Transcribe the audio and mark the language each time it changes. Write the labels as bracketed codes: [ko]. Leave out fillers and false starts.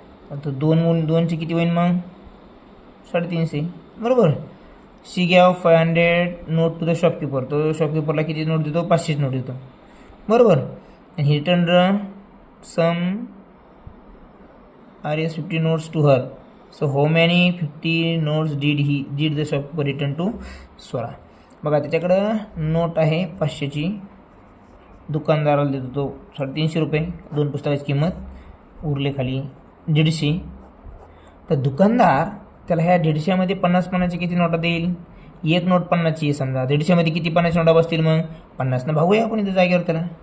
[mr] आता 2चे किती होईल मग, 350, बरोबर. [en] she gave 500 note to the shopkeeper, [mr] तो शॉपकीपरला किती नोट देतो, 500 नोट देतो, बरोबर. [en] आणि ही return some RS 50 notes to her. So how many 50 notes did the shopkeeper return to Swara. [mr] बघा त्याच्याकडं नोट आहे 500ची, दुकानदाराला देतो तो 350 रुपये, 2 पुस्तकाची किंमत, उरले खाली 150. तर दुकानदार त्याला ह्या 150मध्ये 50 किती नोटा देईल, 1 नोट 50ची आहे समजा, 150मध्ये किती 50 नोटा बसतील, मग 50 भागूया आपण इथं जागेवर त्याला.